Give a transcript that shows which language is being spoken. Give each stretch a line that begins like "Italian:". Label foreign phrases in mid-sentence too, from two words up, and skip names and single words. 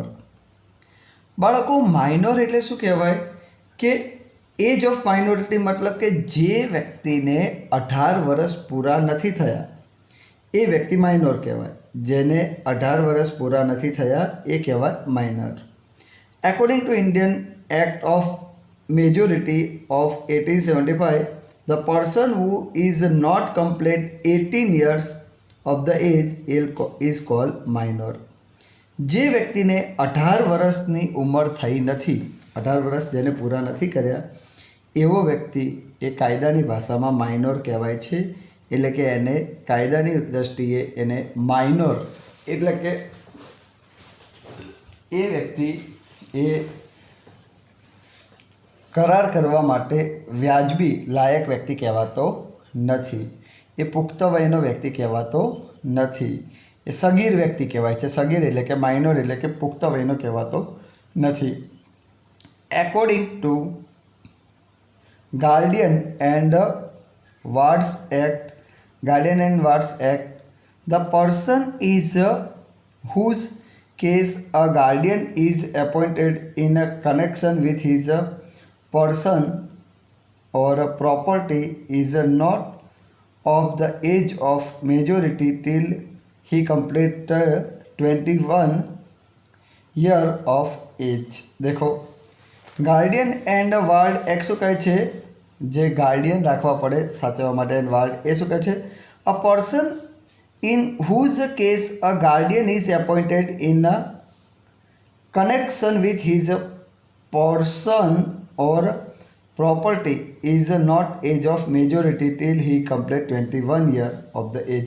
Gujarati: બાળકો, માઇનોર એટલે શું કહેવાય કે
English: age of minority,
Gujarati: મતલબ કે જે વ્યક્તિને 18 વર્ષ પૂરા નથી થયા એ વ્યક્તિ માઇનોર કહેવાય. જેને 18 વર્ષ પૂરા નથી થયા એ કહેવાય માઇનર.
English: According to Indian Act of Majority of 1875, the person who is not complete 18 years of the age is called minor.
Gujarati: જે વ્યક્તિને 18 વર્ષની ઉંમર થઈ નથી, 18 વર્ષ જેને પૂરા નથી કર્યા, એવો વ્યક્તિ એ કાયદાની ભાષામાં માઇનોર કહેવાય છે. એટલે કે એને કાયદાની દૃષ્ટિએ એને માઇનોર એટલે કે એ વ્યક્તિ એ કરાર કરવા માટે વ્યાજબી લાયક વ્યક્તિ કહેવાતો નથી. એ પુખ્ત વયનો વ્યક્તિ કહેવાતો નથી. એ સગીર વ્યક્તિ કહેવાય છે. સગીર એટલે કે માઇનોર એટલે કે પુખ્ત વયનો કહેવાતો નથી.
English: according to Guardian and Wards Act, Guardian and Wards Act, the person is whose case a guardian is appointed in a connection with his person or a property is not of the age of majority till he complete 21 year of age.
Gujarati: देखो ગાર્ડિયન એન્ડ વાર્ડ એક શું કહે છે, જે ગાર્ડિયન રાખવા પડે સાચવવા માટે, એન્ડ વાર્ડ એ શું કહે છે,
English: A person in whose case a guardian is appointed in a connection with his person or property is not age of majority till he complete 21 year of the age.